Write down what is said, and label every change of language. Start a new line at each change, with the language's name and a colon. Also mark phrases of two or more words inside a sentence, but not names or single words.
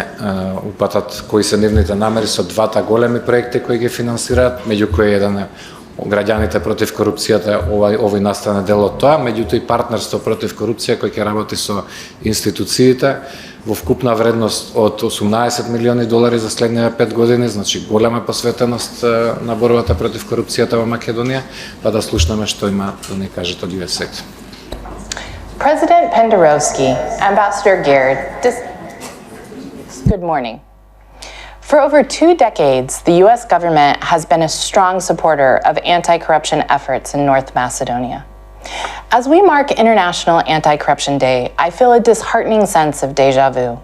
Macedonian: упатат кои се нивните намери со двата големи проекти кои ги финансираат, меѓу кои еден е граѓаните против корупцијата, овој настане дел од тоа, меѓутоа и партнерство против корупција кој ќе работи со институциите во вкупна вредност од $18 милиони за следниве 5 години, значи голема посветеност на борбата против корупцијата во Македонија, па да слушнеме што има да ни кажат од USAID.
English: President Penderovski, Ambassador Gerd, good morning. For over 2 decades, the U.S. government has been a strong supporter of anti-corruption efforts in North Macedonia. As we mark International Anti-Corruption Day, I feel a disheartening sense of déjà vu.